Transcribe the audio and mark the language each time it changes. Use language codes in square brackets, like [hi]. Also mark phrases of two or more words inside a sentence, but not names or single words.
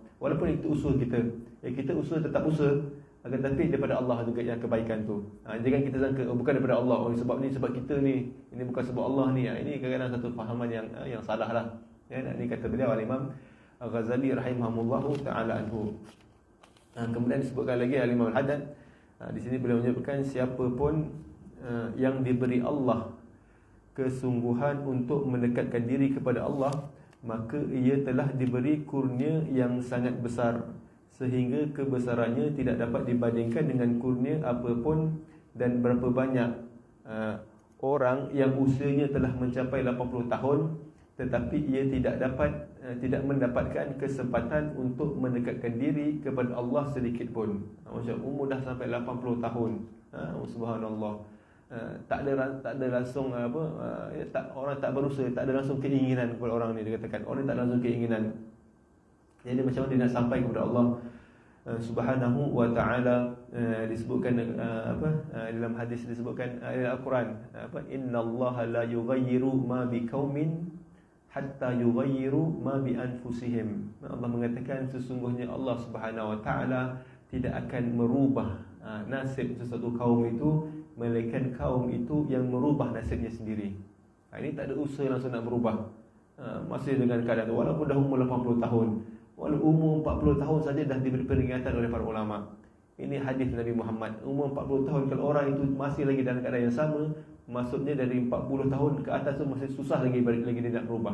[ms] Walaupun itu usaha kita, kita usaha tetap usaha, akan tapi daripada Allah juga yang kebaikan tu. Jangan kita sangka bukan daripada Allah, sebab ni sebab kita ni, ini bukan sebab Allah ni. Ini kadang-kadang satu fahaman yang salah lah. Ini kata beliau Al-Imam Ghazali [ar] رحمه الله تعالى عنه. [ms] Kemudian disebutkan lagi Al-Imam Al-Haddad, di sini beliau menyebutkan, siapa pun yang diberi Allah kesungguhan untuk mendekatkan diri kepada Allah, maka ia telah diberi kurnia yang sangat besar, sehingga kebesarannya tidak dapat dibandingkan dengan kurnia apapun. Dan berapa banyak orang yang usianya telah mencapai 80 tahun tetapi ia tidak mendapatkan kesempatan untuk mendekatkan diri kepada Allah sedikit pun. Macam umur dah sampai 80 tahun. Subhanallah. Tak ada langsung orang tak berusaha, tak ada langsung keinginan kepada orang ni, dia katakan orang ni tak langsung keinginan. Jadi macam mana dia nak sampai kepada Allah [ar] سبحانه وتعالى? [ms] Disebutkan dalam hadis, disebutkan dalam Al-Quran, [ar] إن الله لا يغير ما بقوم حتى يغيروا ما بأنفسهم. [ms] Allah mengatakan sesungguhnya Allah [ar] سبحانه وتعالى [ms] tidak akan merubah nasib sesuatu kaum itu melainkan kaum itu yang merubah nasibnya sendiri. Ini tak ada usaha langsung nak berubah. Masih dengan keadaan tu, walaupun dah umur 80 tahun, walaupun umur 40 tahun saja dah diberi peringatan oleh para ulama. Ini hadis Nabi Muhammad. Umur 40 tahun, kalau orang itu masih lagi dalam keadaan yang sama, maksudnya dari 40 tahun ke atas tu masih susah lagi balik lagi dia nak berubah.